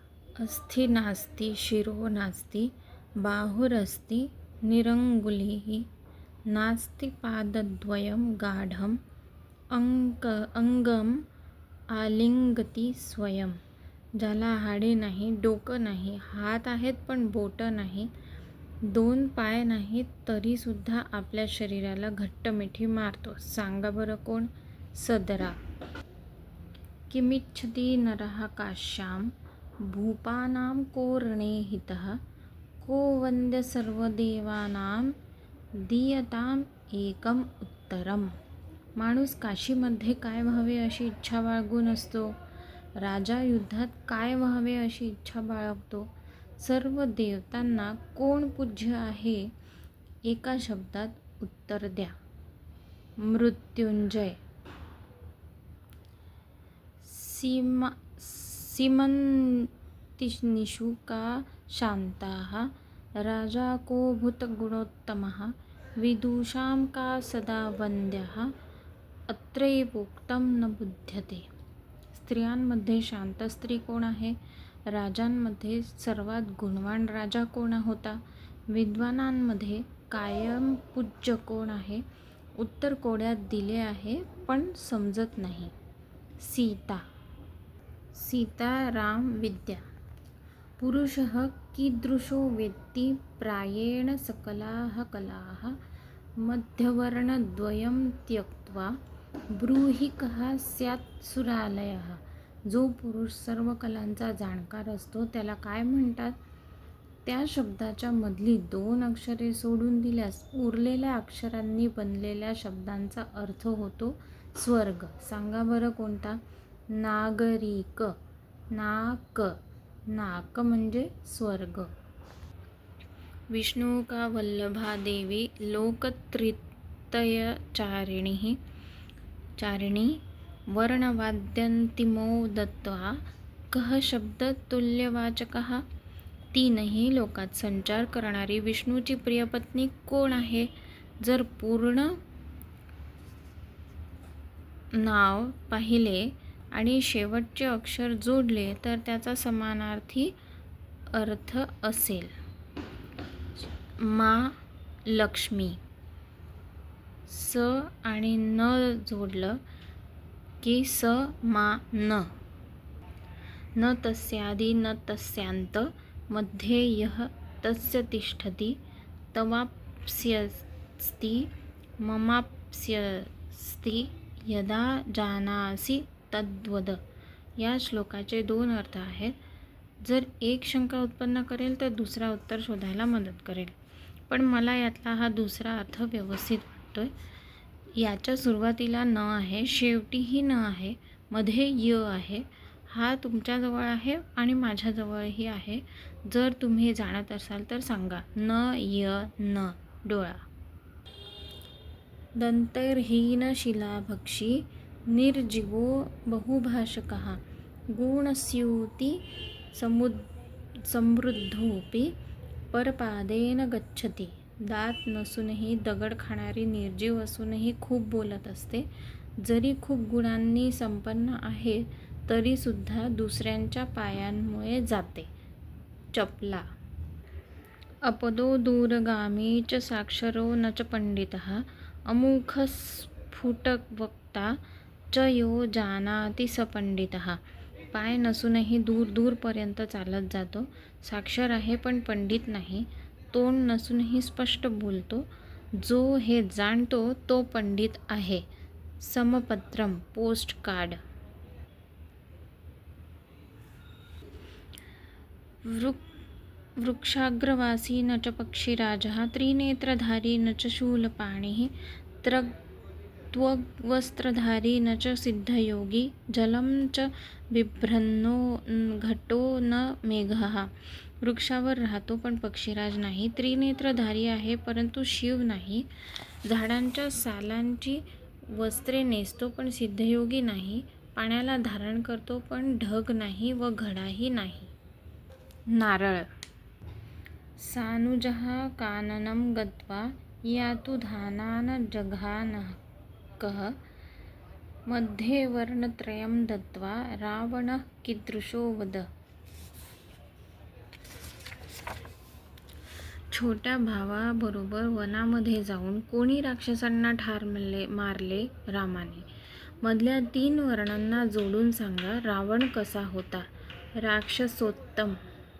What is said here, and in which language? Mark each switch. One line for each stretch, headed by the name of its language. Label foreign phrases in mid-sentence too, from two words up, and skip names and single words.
Sanskrit: अस्थि नास्ति शिरो नास्ति बाहुरस्ति निरङ्गुलिः नास्ति पादद्वयं गाढम् अंगम आलिंगती स्वयं.
Marathi: ज्याला हाडे नाही, डोकं नाही, हात आहेत पण बोटं नाही, दोन पाय नाहीत तरीसुद्धा आपल्या शरीराला घट्ट मिठी मारतो. सांगा बरं कोण? सदरा.
Sanskrit: किमिच्छति नरः काश्यां भूपानां कोरणे हितः को वन्द्य सर्वदेवानां दीयताम् एकम उत्तरम.
Marathi: माणूस काशीमध्ये काय व्हावे अशी इच्छा बाळगून असतो. राजा युद्धात काय व्हावे अशी इच्छा बाळगतो. सर्व देवतांना कोण पूज्य आहे? एका शब्दात उत्तर द्या. मृत्युंजय.
Sanskrit: सीमन्तिनिषु का शान्ताः राजा को भूतगुणोत्तमः विदुषां का सदा वन्द्यः अत्रैवोक्तं न बुध्यते.
Marathi: स्त्रियांमध्ये शांत स्त्री कोण आहे? राजांमध्ये सर्वात गुणवान राजा कोण होता? विद्वानांमध्ये कायम पूज्य कोण आहे? उत्तर कोड्यात दिले आहे पण समजत नाही. सीता. सीता राम विद्या.
Sanskrit: पुरुषः कीदृशो वेत्ति प्रायेण सकलाः कलाः मध्यवर्णद्वयं त्यक्त्वा ब्रूहि कः स्यात् सुरालयः.
Marathi: जो पुरुष सर्व कलांचा जाणकार असतो त्याला काय म्हणतात? त्या शब्दाच्या मधली दोन अक्षरे सोडून दिल्यास उरलेल्या अक्षरांनी बनलेल्या शब्दांचा अर्थ होतो स्वर्ग. सांगा बरं कोणता? नागरिक. नाक. नाक म्हणजे स्वर्ग.
Sanskrit: विष्णु का वल्लभा देवी लोकत्रितयचारिणी वर्णवाद्यन्तिमो दत्त्वा कः शब्द तुल्यवाचकः.
Marathi: तीनही लोकात संचार करणारी विष्णूची प्रियपत्नी कोण आहे? जर पूर्ण नाव पाहिले आणि शेवटचे अक्षर जोडले तर त्याचा समानार्थी अर्थ असेल. मा लक्ष्मी. स आणि न जोडलं की स मा न.
Sanskrit: न तस्यादि न तस्यांत मध्ये यः तस्य तिष्ठति तवाप्स्यस्ति ममाप्स्यस्ति यदा जानासि तद्वद.
Marathi: या श्लोकाचे दोन अर्थ आहेत. जर एक शंका उत्पन्न करेल तर दुसरा उत्तर शोधायला मदत करेल. पण मला यातला हा दुसरा अर्थ व्यवस्थित वाटतोय. याच्या सुरुवातीला न आहे, शेवटीही न आहे, मध्ये य आहे. हा तुमच्याजवळ आहे आणि माझ्याजवळही आहे. जर तुम्ही जाणत असाल तर सांगा. न य न. डोळा.
Sanskrit: दंतैर्हीन शिलाभक्षी निर्जीवो बहुभाषकः गुणस्यूति समृद्धोपि परपादेन गच्छति.
Marathi: दात नसूनही दगड खाणारी निर्जीव असूनही खूप बोलत असते. जरी खूप गुणांनी संपन्न आहे तरीसुद्धा दुसऱ्यांच्या पायांमुळे जाते. चपला.
Sanskrit: अपदो दूरगामी च साक्षरो न च पंडितः अमुखस्फुटवक्ता च यो जानाति स पंडितः.
Marathi: पाय नसूनही दूर दूरपर्यंत चालत जातो. साक्षर आहे पण पंडित नाही. तोंड नसूनही स्पष्ट बोलतो. जो हे जाणतो तो पंडित आहे. समपत्रम. पोस्ट कार्ड.
Sanskrit: वृक्षाग्रवासी न च पक्षीराजः त्रिनेत्रधारी न च शूलपाणिः त्वग्वस्त्रधारी न च सिद्धयोगी जलं च बिभ्रन्नो घटो न मेघः.
Marathi: वृक्षावर राहतो पण पक्षीराज नाही. त्रिनेत्रधारी आहे परंतु शिव नाही. झाडांच्या सालांची वस्त्रे नेसतो पण सिद्धयोगी नाही. पाण्याला धारण करतो पण ढग नाही व घडाही नाही. नारळ.
Sanskrit: सानुजः काननं गत्वा यातु धानान् जघानकः मध्ये वर्णत्रयं दत्त्वा रावणः कीदृशो वद.
Marathi: छोट्या भावाबरोबर वनामध्ये जाऊन कोणी राक्षसांना ठार मारले रामाने? मधल्या 3 वर्णांना जोडून सांगा. रावण कसा होता? राक्षसोत्तम.